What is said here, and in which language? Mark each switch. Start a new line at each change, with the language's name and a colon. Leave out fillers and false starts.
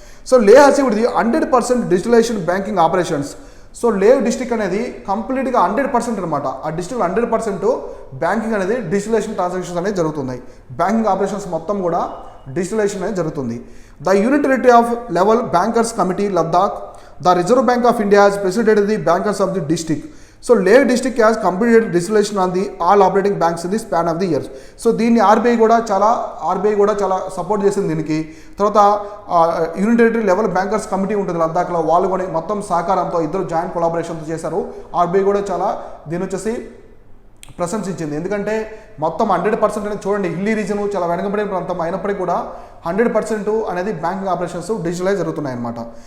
English: So Leh achieved the 100% digitalization banking operations.
Telugu: So Leh district అనేది కంప్లీట్గా 100% అనమాట. ఆ డిస్టిక్ 100% బ్యాంకింగ్ అనేది డిజిటలైజేషన్ ట్రాన్సాక్షన్స్ అనేది జరుగుతున్నాయి. బ్యాంకింగ్ ఆపరేషన్స్ మొత్తం కూడా డిజిటలైజేషన్ అనేది జరుగుతుంది.
English: The unitary of level bankers committee Ladakh, the Reserve Bank of India has presided the bankers of the district. So Leh district has completed digitalization on the all operating banks in the span of the years.
Telugu: So దీన్ని RBI కూడా చాలా support చేసింది దీనికి. తర్వాత unitary level bankers committee ఉంటుంది లద్దాఖ్లో, వాళ్ళు కూడా మొత్తం సహకారంతో ఇద్దరు జాయింట్ కొలాబరేషన్తో చేశారు. ఆర్బీఐ కూడా చాలా దీని వచ్చేసి ప్రశంసించింది. ఎందుకంటే మొత్తం 100% అనేది చూడండి, హిల్లీ రీజన్ చాలా వెనకబడిన ప్రాంతం అయినప్పటికీ కూడా 100% అనేది బ్యాంకింగ్ ఆపరేషన్స్ డిజిటలైజ్ జరుగుతున్నాయి అనమాట.